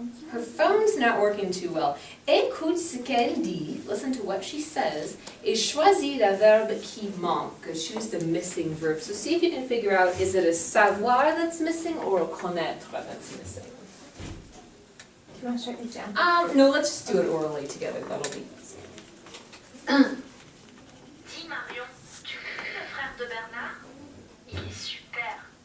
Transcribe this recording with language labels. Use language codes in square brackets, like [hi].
[en] Her phone's not working too well. [fr] Écoute ce qu'elle dit, [en] listen to what she says, [fr] et choisis le verbe qui manque. [en] Choose the missing verb. So see if you can figure out, is it a savoir that's missing or a connaître that's missing? Do you want to start the example? No, let's just do it orally together, that'll be easy. 1. [fr] Dis Marion, tu connais le frère de Bernard? Il est super.